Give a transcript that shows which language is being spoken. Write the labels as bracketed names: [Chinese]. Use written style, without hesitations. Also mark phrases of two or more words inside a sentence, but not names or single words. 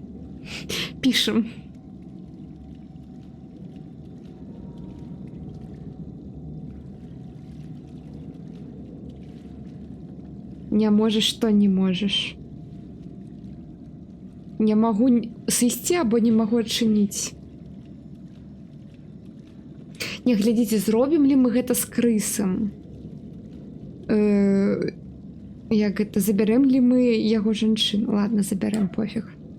[Russian] Пишем. Не можешь, что не можешь? Не могу [Belarusian] сысці або [Russian] не могу [Belarusian] адчыніць. Не, глядзіце, зробім ли мы гэта з крысам? Як гэта, забярэм ли мы яго жанчыну? Ладно, забярэм, пофіг.